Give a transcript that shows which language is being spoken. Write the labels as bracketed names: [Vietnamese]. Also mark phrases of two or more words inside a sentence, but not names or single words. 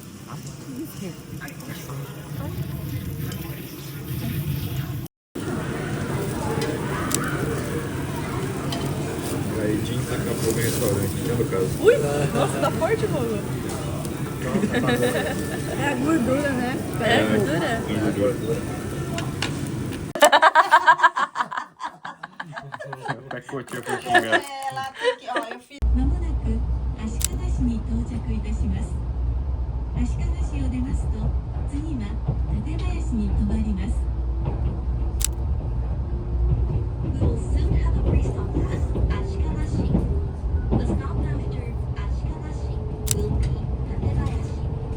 [Portuguese] Aí jeans acabou no restaurante, né, no caso. Ui, nossa, tá forte, mano. É a gordura, né? É a gordura? Até cotinha pra xingar. Ela tem que, ó, eu fiz. [Japanese] まもなく足利市に到着いたします。足利市を出ますと、次は館林に停まります。 [English] We will soon have a rest stop at [Japanese] 足利市. [English] The stop after 足利市 will be 館林.